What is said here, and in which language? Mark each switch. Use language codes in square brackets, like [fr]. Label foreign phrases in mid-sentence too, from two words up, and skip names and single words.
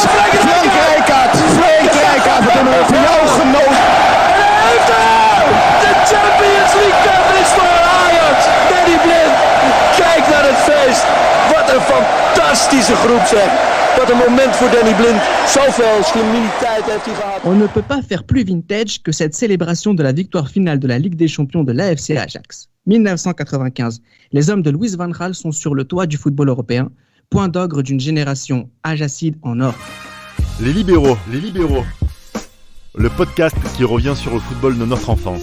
[nl] Frank Rijkaard, we hebben voor jou genoten. De Champions League Cup is voor Ajax. Danny Blind, kijk naar het feest. Wat een fantastische groep zeg. Wat een moment voor Danny Blind. Zoveel slimmiteit heeft hij gehad. [fr] On ne peut pas faire plus vintage que cette célébration de la victoire finale de la Ligue des Champions de l'AFC Ajax. 1995. Les hommes de Louis van Gaal sont sur le toit du football européen, point d'orgue d'une génération ajacide en or. Les libéraux. Le podcast qui revient sur le football de notre enfance.